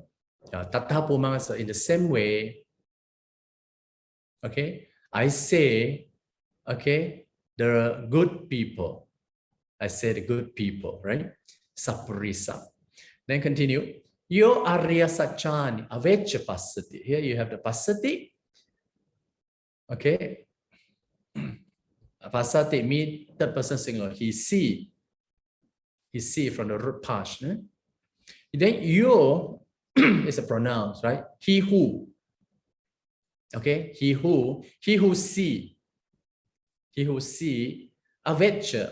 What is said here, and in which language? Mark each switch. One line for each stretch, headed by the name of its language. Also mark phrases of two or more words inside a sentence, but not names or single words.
English: Tatapuma, so in the same way. Okay, I say, okay, there are good people. I say the good people, right?
Pali: Sapurisa.
English: Then continue.
Pali: Yo Arya Sachani Avecha Pasati.
English: Here you have the Pasati. Okay. Pasati means third person singular. He see from the root past. Then yo is a pronoun, right? He who. Okay, he who see. He who see Avecha.